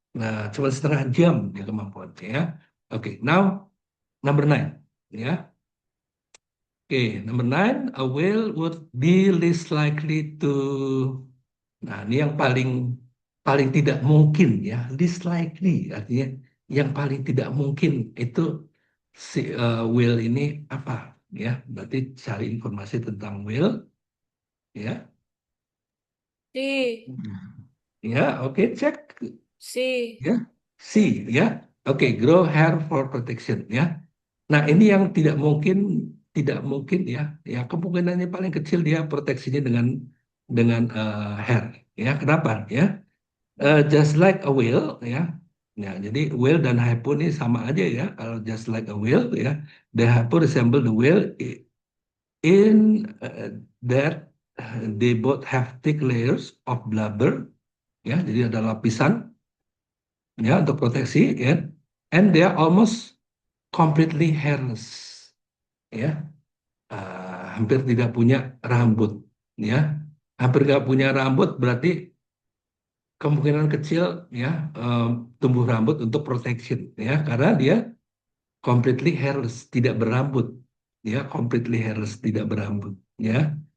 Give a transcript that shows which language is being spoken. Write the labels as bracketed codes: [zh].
[id] Nah, cuma setengah jam dia kemampuan, ya. Oke, [en] now number 9, [id] ya. [en] Oke, number 9, a whale would be least likely to. [id] Nah, ini yang paling paling tidak mungkin, ya, [en] least likely [id] artinya yang paling tidak mungkin itu si whale ini apa, ya? Berarti cari informasi tentang whale, ya. C. Ya, oke, cek, C. [en] ya. C, ya. Oke, grow hair for protection, ya. [id] Nah, ini yang tidak mungkin, ya. Ya, kemungkinannya paling kecil dia proteksinya dengan hair, ya. Kenapa, [en] ya? Just like a whale, ya. [id] Ya, jadi whale dan hypo ini sama aja, ya. Kalau [en] just like a whale, ya, the hypo resemble the whale in that they both have thick layers of blubber, ya. [id] Jadi ada lapisan, ya, untuk proteksi, ya. [en] And they are almost completely hairless, ya. [id] Hampir tidak punya rambut, ya. Hampir nggak punya rambut berarti kemungkinan kecil, ya, tumbuh rambut untuk protection, ya, karena dia [en] completely hairless, [id] tidak berambut, ya, completely hairless, tidak berambut, ya.